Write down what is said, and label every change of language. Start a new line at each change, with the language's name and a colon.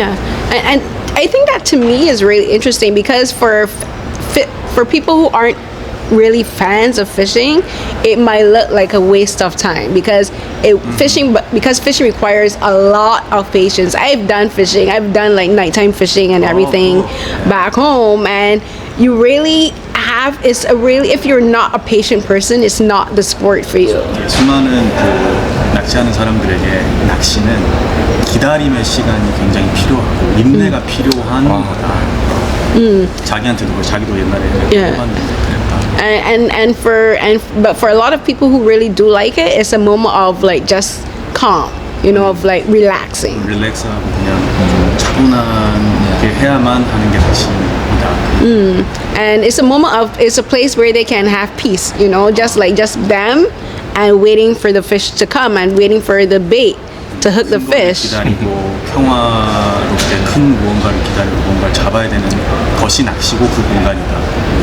English: Yeah, and I think that to me is really interesting because for people who aren't really fans of fishing, it might look like a waste of time because fishing requires a lot of patience. I've done fishing. I've done like nighttime fishing and everything back home, and you really have if you're not a patient person, it's not the sport for you.
Korean: 수많은 그 낚시하는 사람들에게 낚시는 기다림의 시간이 굉장히 필요하고 인내가 필요한 거다. 자기도 옛날에
English: Yeah.
Korean: 해봤는데
English: But for a lot of people who really do like it, it's a moment of like just calm, of like relaxing.
Korean: 릴렉스하고 그냥 좀 차분하게 해야만 하는 게 낚시입니다.
English: And it's a place where they can have peace, just them and waiting for the fish to come and waiting for the bait to hook the fish.
Korean: 기다리고 평화롭게 큰 무언가를 기다리고 뭔가를 잡아야 되는 것이 낚시고 그 공간이다.